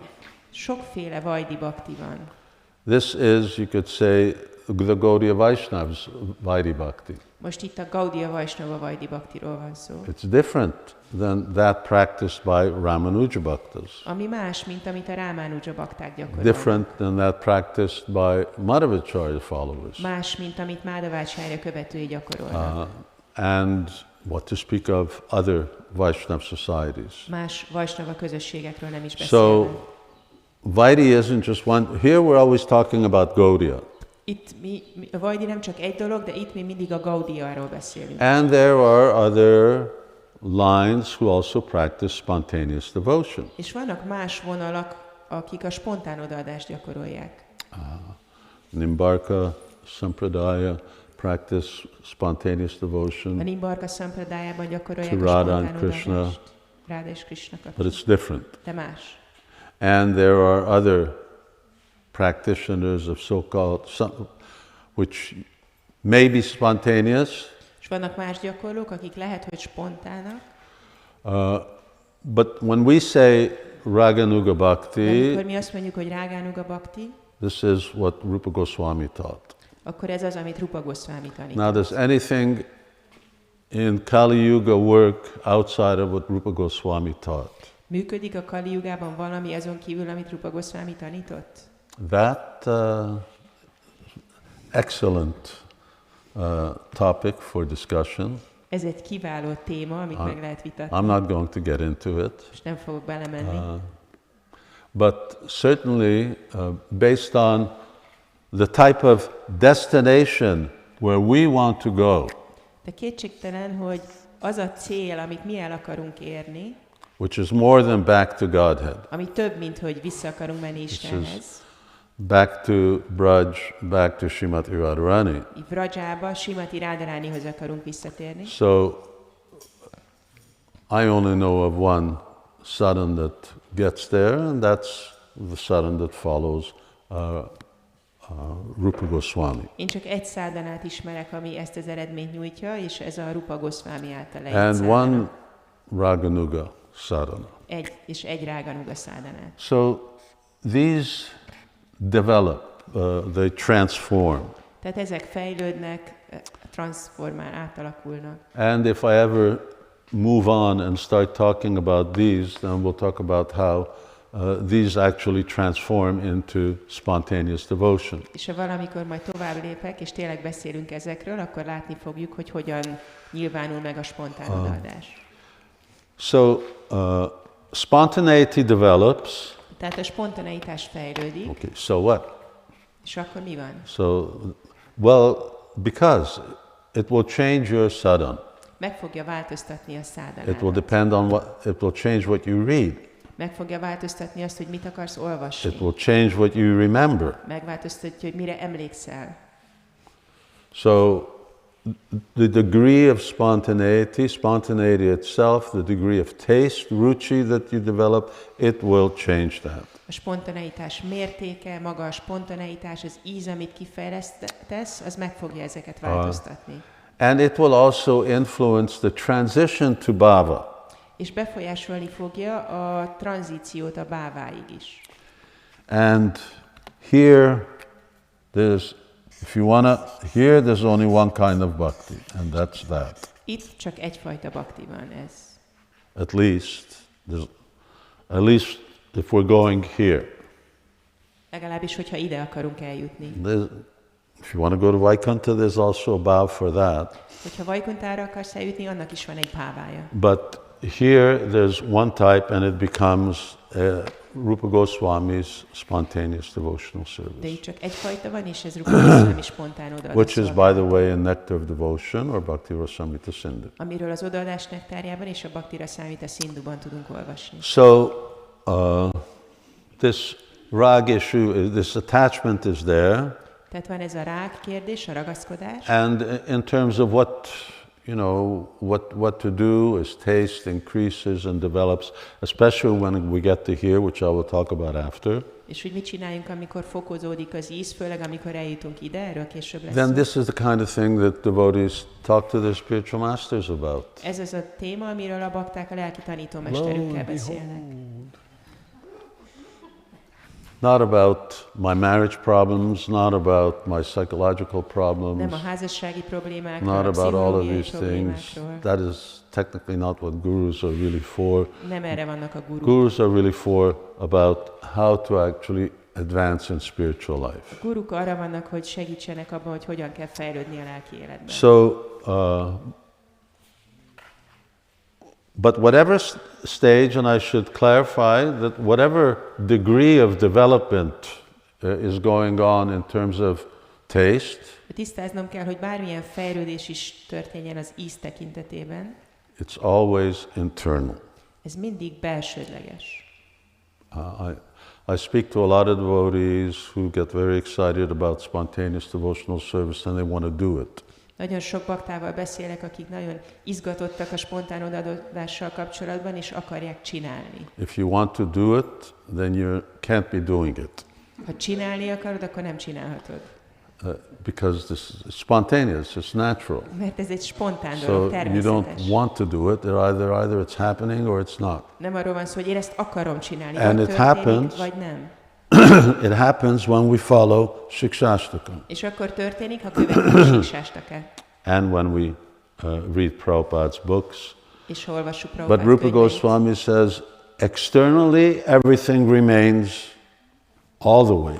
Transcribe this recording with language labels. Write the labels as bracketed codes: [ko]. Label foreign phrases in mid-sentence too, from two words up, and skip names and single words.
[hu] Sokféle Vaidhi Bhakti van. [en] This is, you could say, the Gaudiya Vaishnavas Vaidhi Bhakti. [hu] Most itt a Gaudiya Vaisnava Vajdi Bhaktiról van szó. [en] It's different than that practiced by Ramanuja Bhaktas. [hu] Ami más, mint amit a Rámánuja bakták gyakorolnak. [en] Different than that practiced by Madhvacharya followers. [hu] Más, mint amit Madhvacharya követői gyakorolnak. [en] And what to speak of other Vaishnava societies. [hu] Más Vaisnava közösségekről nem is So, beszélve. Vaidhi isn't just one. Here we're always talking about Gaudiya. Itt a Vajdi nem csak egy dolog, de itt mi mindig a Gaudiyáról beszélünk. And there are other lines who also practice spontaneous devotion. És vannak más vonalak, akik a spontán odaadást gyakorolják. Nimbarka Sampradaya practice spontaneous devotion. A Nimbarka Sampradájában gyakorolják To a [en] Radha and [hu] spontán Krishna. odaadást. Ráda és Krishna But kapcsolat. [en] it's different. [hu] De más. [en] And there are other practitioners of so-called, which may be spontaneous, [hu] És vannak más gyakorlók, akik lehet, hogy spontának, [en] but when we say Raganuga [hu] de Bhakti, amikor mi azt mondjuk, hogy Rágánuga Bhakti, [en] this is what Rupa Goswami taught. [hu] akkor ez az, amit Rupa Goswami Now, tanít. [en] does anything in Kali Yuga work outside of what Rupa Goswami taught? [hu] Működik a Kali Jugában valami azon kívül, amit Rupa Goswami tanított? [en] That excellent topic for discussion. [hu] Ez egy kiváló téma, amit meg lehet vitatni. [en] I'm not going to get into it. [hu] Most nem fogok belemenni. [en] But certainly, based on the type of destination where we want to go, [hu] De kétségtelen, hogy az a cél, amit mi el akarunk érni, [en] which is more than back to Godhead, [hu] ami több, mint hogy vissza akarunk menni Istenhez. [en] back to Braj, back to Srimati Radharani. [hu] Vrajába, Srimati Radharanihoz akarunk visszatérni. [en] So, I only know of one sadhana that gets there, and that's the sadhana that follows Rupa Goswami. [hu] Én csak egy szádanát ismerek, ami ezt az eredményt nyújtja, és ez a Rupa Goswami által egy And szádana. [en] one Raganuga sadhana. [hu] Egy Ráganuga szádanát. [en] So these develop, they transform. [hu] Tehát ezek fejlődnek, transformál, átalakulnak. [en] And if I ever move on and start talking about these, then we'll talk about how these actually transform into spontaneous devotion. [hu] És ha valamikor majd tovább lépek, és tényleg beszélünk ezekről, akkor látni fogjuk, hogy hogyan nyilvánul meg a spontán odaadás. [en] So spontaneity develops. [hu] Tehát a spontaneitás fejlődik, [en] Okay, so what? [hu] és akkor mi van? [en] So, well, because it will change your sadhana. [hu] Meg fogja változtatni a [en] It will [hu] szádanádat. [en] depend on what, it will change what you read. [hu] Meg fogja változtatni azt, hogy mit akarsz olvasni. [en] It will change what you remember. [hu] Megváltoztatja, hogy mire emlékszel. [en] So, the degree of spontaneity itself, the degree of taste, ruchi that you develop, it will change that. [hu] A spontaneitás mértéke, maga a spontaneitás, az íz, amit kifejlesztesz, az meg fogja ezeket változtatni. [en] And it will also influence the transition to bhava. [hu] És befolyásolni fogja a tranzíciót a báváig is. [en] And here, there's only one kind of bhakti, and that's that. [hu] Itt csak egyfajta bhakti van ez. [en] At least if we're going here. [hu] Legalábbis, hogyha ide akarunk eljutni. [en] If you want to go to Vaikuntha, there's also a bhav for that. [hu] Hogyha Vajkuntára akarsz eljutni, annak is van egy bhávája. [en] But here there's one type, and it becomes Rupa Goswami's spontaneous devotional [hu] De service, itt csak egyfajta van, és ez Rupa Goswami spontán odaadás. [en] which is, by the way, in Nectar of Devotion or Bhakti Rasamrita Sindhu. [hu] Amiről az odaadás nektárjában és a Bhakti Rasamrita Sindhuban tudunk olvasni. [en] So this rag issue, this attachment is there, [hu] Tehát van ez a rág kérdés, a ragaszkodás, [en] and in terms of what what to do as taste increases and develops, especially when we get to here, which I will talk about after. [hu] és hogy mit csináljunk, amikor fokozódik az íz, főleg amikor eljutunk ide, erről később lesz Then szó. [en] this is the kind of thing that devotees talk to their spiritual masters about. [hu] Ez az a téma, amiről a bakták a lelki tanítómesterükkel beszélnek. [en] Not about my marriage problems, not about my psychological problems, [hu] Nem a házassági problémákról, not a [en] about all of [hu] pszichológiai [en] these things. [hu] problémákról. [en] That is technically not what gurus are really for. [hu] Nem erre vannak a guruk. [en] Gurus are really for about how to actually advance in spiritual life. [hu] A guruk arra vannak, hogy segítsenek abban, hogy hogyan kell fejlődni a lelki életben. [en] So, but whatever stage, and I should clarify that whatever degree of development is going on in terms of taste, [hu] Tisztáznom kell, hogy bármilyen fejlődés is történjen az íz tekintetében, [en] it's always internal. [hu] ez mindig belsődleges. [en] I speak to a lot of devotees who get very excited about spontaneous devotional service and they want to do it. [hu] Nagyon sok baktával beszélek, akik nagyon izgatottak a spontán odaadással kapcsolatban, és akarják csinálni. [en] If you want to do it, then you can't be doing it. [hu] Ha csinálni akarod, akkor nem csinálhatod. [en] Because this is spontaneous, it's natural. [hu] Mert ez egy spontán So dolog, you természetes. [en] don't want to do it, either it's happening or it's not. [hu] Nem arról van szó, hogy én ezt akarom csinálni, And vagy it történik, happens. vagy nem. [en] It happens when we follow Siksastakam [hu] És akkor történik, ha követjük Siksastakam. [en] and when we read Prabhupada's books. [hu] És ha olvassuk But Prabhupád Rupa könyveit. [en] Goswami says, externally everything remains all the way.